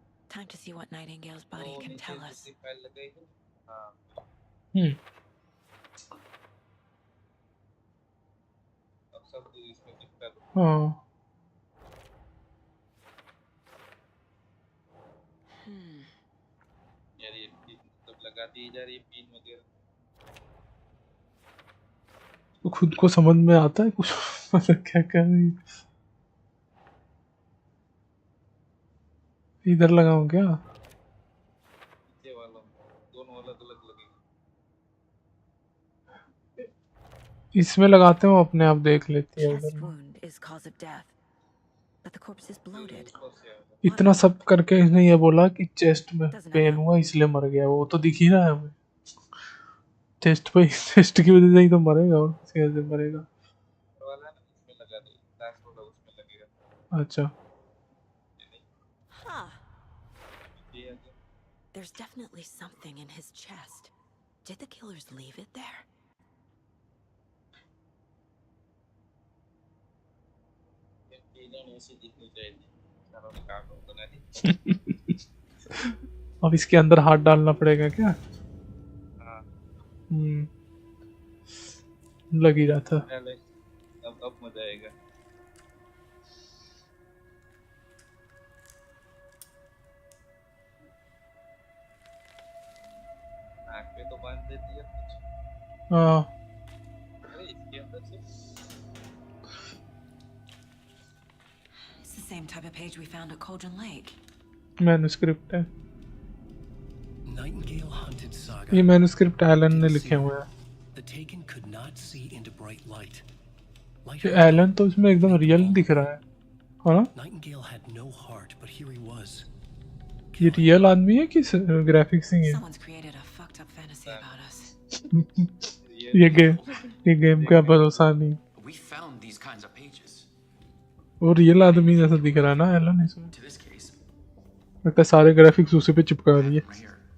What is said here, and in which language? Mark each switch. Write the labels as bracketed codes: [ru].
[en] Time to see what Nightingale's body can tell us. [hi] File लगाई है हाँ अब सब इसमें चिपका दो हाँ यार ये मतलब लगाती ही जा रही है पिन वगैरह तो खुद को समझ में आता है कुछ मतलब क्या कर रही है? इधर लगाऊं क्या? नीचे वाला दोनों अलग अलग लगेगा इसमें लगाते हो अपने आप देख लेती है [en] Chest [hi] उधर। [en] wound is cause of death, but the corpse is bloated. [hi] इतना सब करके इसने ये बोला कि चेस्ट में पेन हुआ इसलिए मर गया। वो तो दिख ही रहा है हमें। चेस्ट की वजह से ही तो मरेगा और कैसे मरेगा। वाला ना इसमें लगा दो लास्ट वाला उसमें लगेगा अच्छा Huh. ये आ गया [en] There's definitely something in his chest. Did the killers leave it there? [hi] ये तीनों ऐसी दिखनी चाहिए चारों ने कार्टून बना दी अब इसके अंदर हाथ डालना पड़ेगा क्या? हाँ लग ही रहा था। पहले अब मजा आएगा नाक पे तो बांध देती है कुछ हाँ अरे इसके अंदर से [en] It's the same type of page we found at Cauldron Lake. [hi] Manuscript है। [en] Nightingale Hunted [hi] ये [en] Saga. [hi] मैन्युस्क्रिप्ट एलन ने लिखे हुए हैं। [en] The Taken could not see into bright light. [hi] ये एलन तो इसमें एकदम रियल दिख रहा है हाँ? [en] Nightingale had no heart, but here he was. [hi] ये रियल आदमी है कि ग्राफिक्स ही है? [en] Someone's created a fucked up fantasy about us. [hi] ये गेम का भरोसा नहीं। [en] We found these kinds of pages. [hi] वो रियल आदमी जैसा दिख रहा है ना एलन इसमें। [en] To this case, [hi] लगता है सारे ग्राफिक्स उसी पे चिपका दिए। [en] right here.